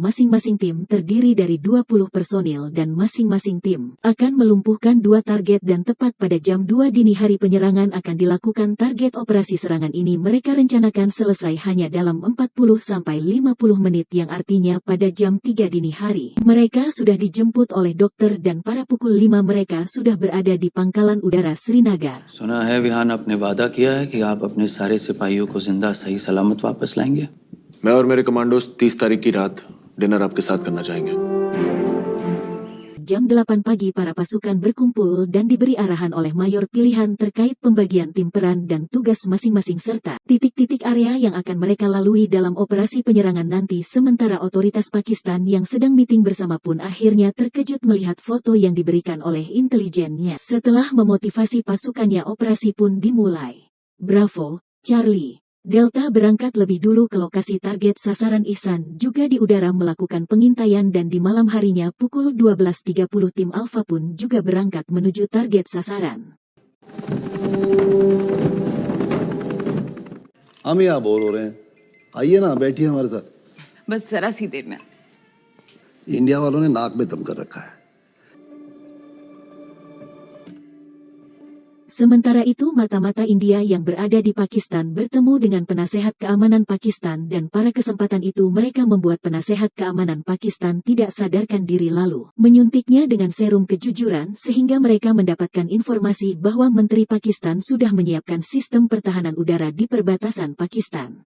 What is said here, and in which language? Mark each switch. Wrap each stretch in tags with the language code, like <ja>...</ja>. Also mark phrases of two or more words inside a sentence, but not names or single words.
<id>Masing-masing tim terdiri dari 20 personil dan masing-masing tim akan melumpuhkan 2 target dan tepat pada jam 2 dini hari penyerangan akan dilakukan. Target operasi serangan ini mereka rencanakan selesai hanya dalam 40-50 menit yang artinya pada jam 3 dini hari. Mereka sudah dijemput oleh dokter dan pada pukul 5 mereka sudah berada di Pangkalan Udara Srinagar.</id> <hi>सुना है विहान आपने वादा किया है कि आप अपने सारे सिपाहियों को जिंदा सही सलामत वापस लाएंगे। मैं और मेरे कमांडोज 30 तारीख की रात डिनर आपके साथ करना चाहेंगे।</hi> <id>jam 8 pagi para pasukan berkumpul dan diberi arahan oleh mayor pilihan terkait pembagian tim peran dan tugas masing-masing serta titik-titik area yang akan mereka lalui dalam operasi penyerangan nanti. Sementara otoritas Pakistan yang sedang meeting bersama pun akhirnya terkejut melihat foto yang diberikan oleh intelijennya. Setelah memotivasi pasukannya, operasi pun dimulai. Bravo, Charlie, Delta berangkat lebih dulu ke lokasi target sasaran. Ihsan juga di udara melakukan pengintaian dan di malam harinya pukul 12.30 tim Alpha pun juga berangkat menuju target sasaran.</id> <hi>हम यहाँ बोर हो रहे हैं, आइए ना बैठिए हमारे साथ। बस जरा सी देर में। इंडिया वालों ने नाक में दम कर रखा है।</hi> <id>Sementara itu mata-mata India yang berada di Pakistan bertemu dengan penasehat keamanan Pakistan dan pada kesempatan itu mereka membuat penasehat keamanan Pakistan tidak sadarkan diri lalu menyuntiknya dengan serum kejujuran sehingga mereka mendapatkan informasi bahwa Menteri Pakistan sudah menyiapkan sistem pertahanan udara di perbatasan Pakistan.</id>